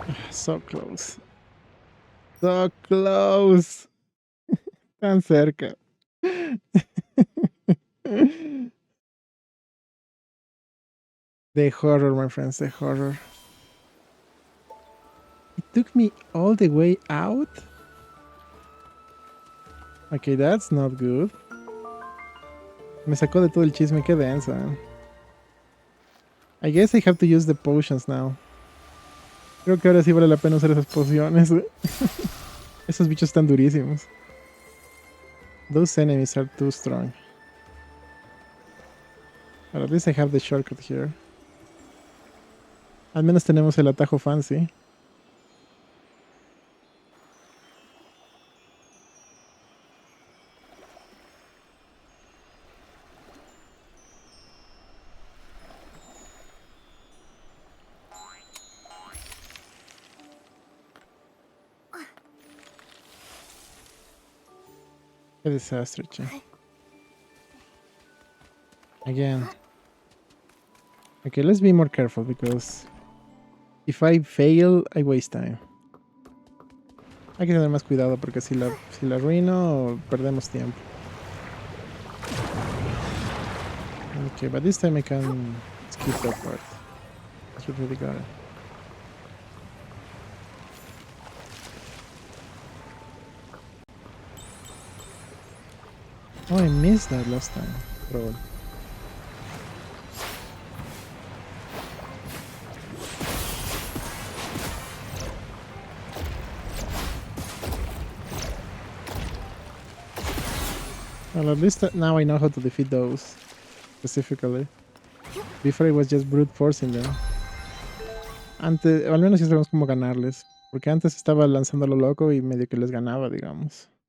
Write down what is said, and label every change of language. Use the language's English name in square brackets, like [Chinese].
[English] So close. So close. [Spanish] Tan cerca. [English] The horror, my friends, the horror. It took me all the way out? Okay, that's not good. [Spanish] Me sacó de todo el chisme, qué densa. [English] I guess I have to use the potions now. [Spanish] Creo que ahora sí vale la pena usar esas pociones. Esos bichos están durísimos. [English] Those enemies are too strong. But at least I have the shortcut here. [Spanish] Al menos tenemos el atajo fancy. Qué desastre, che. [English] Again. Okay, let's be more careful because if I fail, I waste time. [Spanish] Hay que tener más cuidado porque si la arruino, perdemos tiempo. [English] Okay, but this time I can skip that part. She really got it. Oh, I missed that last time. Bro. Well, at least now I know how to defeat those specifically. Before it was just brute forcing them. [Spanish] Antes, o al menos sí sabemos cómo ganarles. Porque antes estaba lanzando lo loco y medio que les ganaba, digamos.